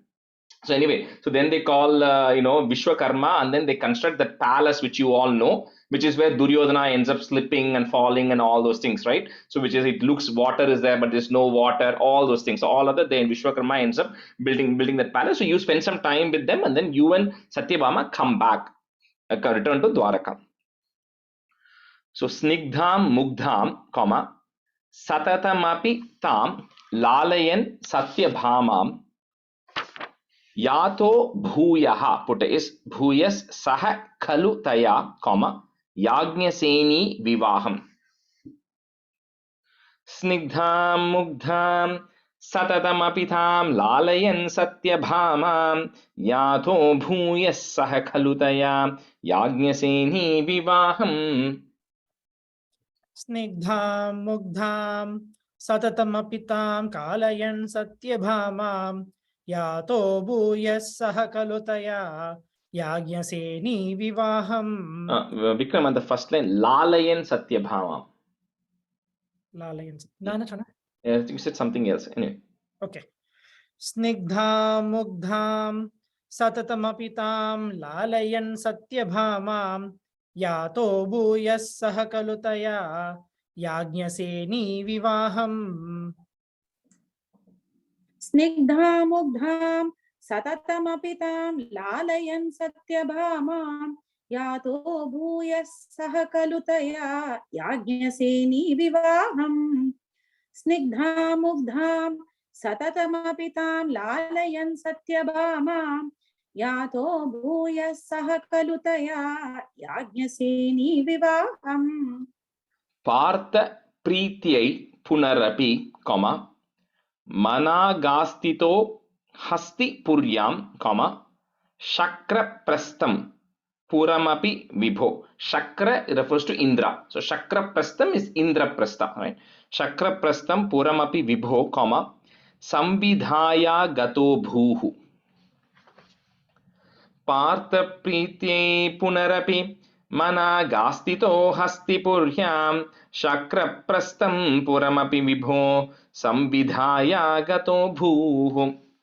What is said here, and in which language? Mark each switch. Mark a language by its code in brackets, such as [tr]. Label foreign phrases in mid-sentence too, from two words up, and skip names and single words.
[en] So anyway, so then they call Vishwakarma, and then they construct that palace which you all know, which is where Duryodhana ends up slipping and falling and all those things, right? So which is, it looks water is there, but there's no water, all those things. So all of that, then Vishwakarma ends up building that palace. So you spend some time with them, and then you and Satyabhama come back, return to Dwaraka. [sa] So स्निग्धं मुग्धं, comma, सततमपि तं लालयन् सत्यभामां यतो भूयः, [en] put is [sa] भूयस् सह खलु तया, comma, याज्ञसेनि विवाहम्. स्निग्धं मुग्धं सततमपि तं लालयन् सत्यभामां यतो भूयस् सह खलु तया याज्ञसेनि विवाहम्. स्निग्धं मुग्धं सततमपितं कलयन् सत्यभामां यतो भूयस् सह कलुतया याज्ञसेनि विवाहम्. [en] Vikram, on the first line, [sa] लालयन् सत्यभामा. Lalayan. Nana chana? [en] You said something else. Anyway. Okay. [sa] स्निग्धं मुग्धं सततमपितं लालयन् सत्यभामां यतो भूयस् सह कलुतया याज्ञसेनि विवाहम्. स्निग्धं मुग्धं सततमपितं लालयन् सत्यभामां यतो भूयस् सह कलुतया याज्ञसेनि विवाहम्. स्निग्धं मुग्धं सततमपितं लालयन् सत्यभामां यतो भूयस् सह कलुतया याज्ञसेनि विवाहम्. पार्थ प्रीत्यै पुनरपि, comma, मनागस्थितो हस्ति पुर्याम्, comma, शक्र प्रस्थं पुरमपि विभो. [en] Shakra refers to Indra. So Shakra Prastam is Indra Prastha, right? [sa] शक्र प्रस्थं पुरमपि विभो, [en] comma, [sa] संविधाय गतो भूः. पार्थ प्रीत्यै पुनरपि मनागस्थितो हस्तिपुर्याम् शक्र प्रस्थं पुरमपि विभो संविधाय गतो भूः.